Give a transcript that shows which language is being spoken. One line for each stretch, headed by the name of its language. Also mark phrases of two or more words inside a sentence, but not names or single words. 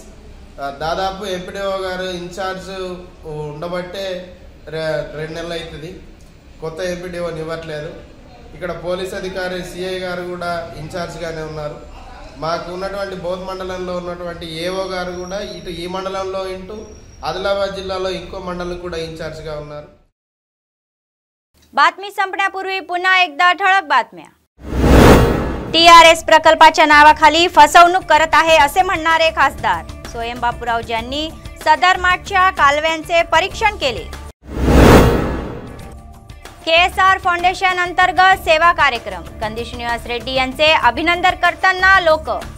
Telugu: దాదాపు ఎంపీడీఓ గారు ఇన్ఛార్జ్ ఉండబట్టే 2 నెలలు అవుతుంది, కొత్త ఎంపీడీఓని ఇవ్వట్లేదు. ఇక్కడ పోలీస్ అధికారి సిఐ గారు కూడా ఇన్ఛార్జ్గానే ఉన్నారు. మాకు ఉన్నటువంటి బోధ్ మండలంలో ఉన్నటువంటి ఏఓ గారు కూడా ఇటు ఈ మండలంలో ఆదిలాబాద్ जिल्ह्याలో ఇంకో మండలం కూడా इन्चार्जగా ఉన్నారు.
Marathi: बातमी संपण्यापूर्वी पुन्हा एकदा ठळक बातम्या. टीआरएस प्रकल्पाच्या नावाखाली फसवणूक करत आहे असे म्हणणारे खासदार स्वयं बापूराव यांनी सदर माठच्या कालव्यांचे परीक्षण केले. केएसआर फाउंडेशन अंतर्गत सेवा कार्यक्रम कंदी श्रीनिवास रेड्डी यांचे अभिनंदन करताना लोक.